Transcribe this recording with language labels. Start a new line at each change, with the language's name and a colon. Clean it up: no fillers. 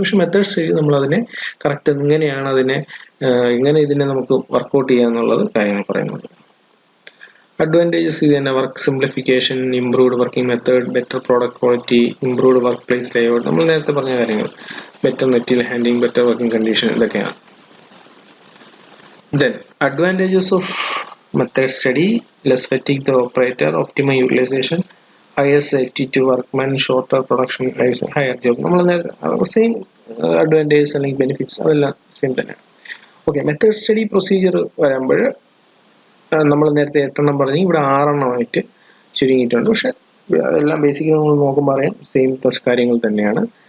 Malayalam: പക്ഷെ method study നമ്മളതിനെ correct എങ്ങനെയാണ് എങ്ങനെ ഇതിനെ നമുക്ക് വർക്കൗട്ട് ചെയ്യാന്നുള്ളത് കാര്യങ്ങൾ പറയുന്നുണ്ട്. അഡ്വാൻറ്റേജസ് ഇത് തന്നെ, work simplification, improved working method, better product quality, improved work place layout, നമ്മൾ നേരത്തെ പറഞ്ഞ കാര്യങ്ങൾ, better material handling, better working condition, ഇതൊക്കെയാണ്.
English: Then advantages of method study: less fatigue the operator, optimal utilization, higher safety to workmen, shorter production lives, higher job.
Malayalam: നമ്മൾ same advantages അല്ലെങ്കിൽ benefits അതെല്ലാം same തന്നെയാണ്. Okay, method study procedure വരുമ്പോൾ നമ്മൾ നേരത്തെ 8 പറഞ്ഞു, ഇവിടെ 6 ചുരുങ്ങിയിട്ടുണ്ട്. പക്ഷെ എല്ലാം ബേസിക്കലി നമ്മൾ നോക്കുമ്പോൾ അറിയാം സെയിം കാര്യങ്ങൾ തന്നെയാണ്.